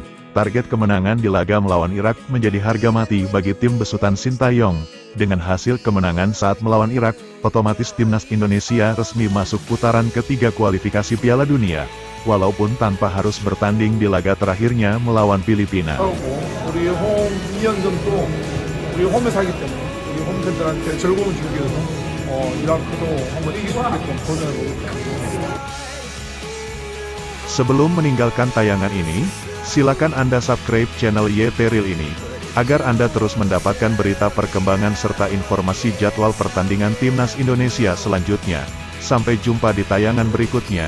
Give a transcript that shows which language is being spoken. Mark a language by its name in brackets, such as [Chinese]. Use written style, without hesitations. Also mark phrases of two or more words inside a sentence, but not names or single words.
[Indonesian] Target kemenangan di laga melawan Irak menjadi harga mati bagi tim besutan Sintayong. Dengan hasil kemenangan saat melawan Irak, otomatis timnas Indonesia resmi masuk putaran ketiga kualifikasi Piala Dunia, walaupun tanpa harus bertanding di laga terakhirnya melawan Filipina. [Korean] 우리 홈 2연전도 우리 홈에서 하기 때문에 우리 홈팬들한테 즐거움을 주기 위해서 이라크도 한번 이길 수 있게끔 도전해 보겠습니다. [Indonesian] Sebelum meninggalkan tayangan ini, silakan Anda [English] subscribe channel [Indonesian] YT Real ini, agar Anda terus mendapatkan berita perkembangan serta informasi jadwal pertandingan timnas Indonesia selanjutnya. Sampai jumpa di tayangan berikutnya.